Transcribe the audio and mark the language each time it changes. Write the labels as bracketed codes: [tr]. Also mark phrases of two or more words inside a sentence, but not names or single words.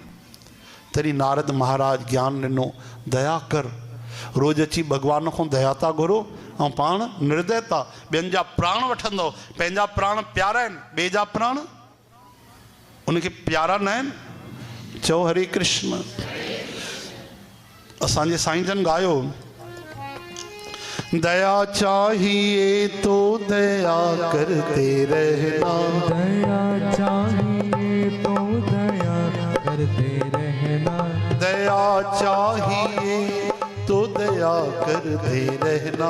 [sd] तॾहिं नारद महाराज ज्ञान ॾिनो, दया कर, रोज़ अची भगवान खां दया था घुरो ऐं पाण निर्दय था, ॿियनि जा प्राण वठंदव। पंहिंजा प्राण प्यारा आहिनि, ॿिए जा प्राण उनखे प्यारा न आहिनि। चओ हरे कृष्ण। असांजे साईं जन गायो, [hi] दया चाहिए तो दया करते रहना, दया चाहिए तो दया करते रहना, दया चाहिए तो दया करते रहना,